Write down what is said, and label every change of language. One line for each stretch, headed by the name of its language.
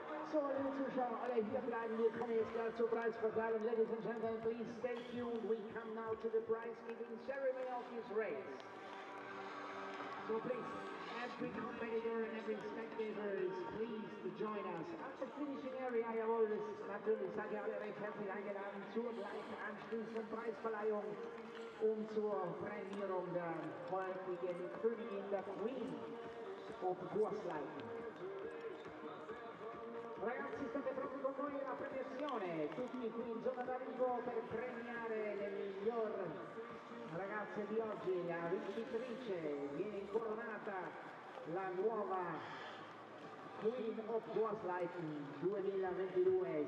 German: So, liebe Zuschauer, alle hier bleiben. Wir kommen jetzt gleich zur Preisverteilung.
English: Ladies and gentlemen, please stay tuned. We come now to the prize giving ceremony of this race. So please, every competitor and every spectator is pleased to join us. At the finishing area,
German: jawohl, ist natürlich, seid ihr alle recht herzlich eingeladen zur gleich anschließenden Preisverleihung und zur Prämierung der heutigen Königin, der Queen of Goasleitn.
Italian: Ragazzi, state proprio con noi alla premiazione, tutti qui in zona d'arrivo per premiare le miglior ragazze di oggi. La vincitrice viene incoronata la nuova Queen of Goasleitn 2022.